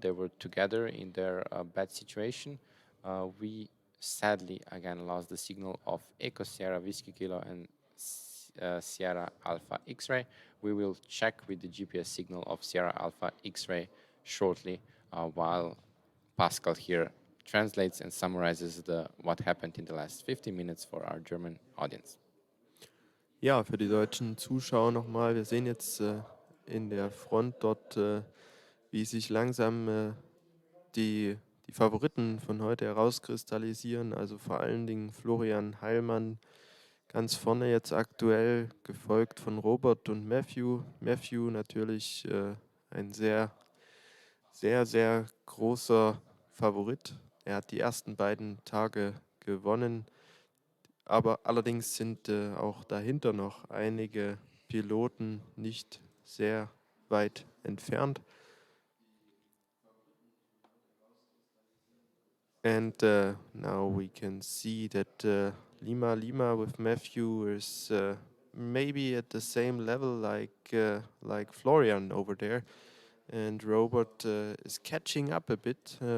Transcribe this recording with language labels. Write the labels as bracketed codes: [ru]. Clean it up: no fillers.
[en] They were together in their bad situation. We sadly again lost the signal of Echo Sierra Whiskey Kilo and Sierra Alpha X-Ray. We will check with the GPS signal of Sierra Alpha X-Ray shortly while Pascal here translates and summarizes what happened in the last 50 minutes for our German audience. [de] Ja, für die deutschen Zuschauer nochmal, wir sehen jetzt in der Front dort, wie sich langsam die Favoriten von heute herauskristallisieren, also vor allen Dingen Florian Heilmann ganz vorne jetzt aktuell, gefolgt von Robert und Matthew. Matthew natürlich ein sehr, sehr, sehr großer Favorit. Er hat die ersten beiden Tage gewonnen, aber allerdings sind auch dahinter noch einige Piloten nicht sehr weit entfernt. [en] And now we can see that Lima Lima with Matthew is maybe at the same level like Florian over there, and Robert is catching up a bit.